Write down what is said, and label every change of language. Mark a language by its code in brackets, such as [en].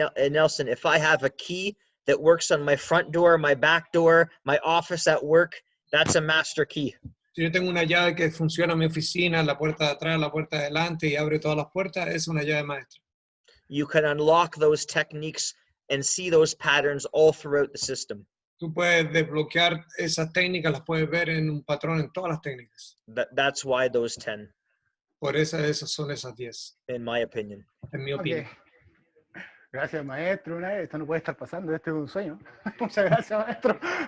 [en] Nelson, if I have a key that works on my front door, my back door, my office at work, that's a master key. [es] Si yo tengo una llave que funciona en mi oficina, la puerta de atrás, la puerta de adelante y abre todas las puertas, es una llave maestra. [en] You can unlock those techniques and see those patterns all throughout the system. [es] Tú puedes desbloquear esas técnicas, las puedes ver en un patrón en todas las técnicas. [en] That's why those 10. [es] Por eso esas son esas 10. [en] In my opinion. [es] En mi opinión. Okay. Gracias, maestro. Esto no puede estar pasando, este es un sueño. Muchas gracias, maestro.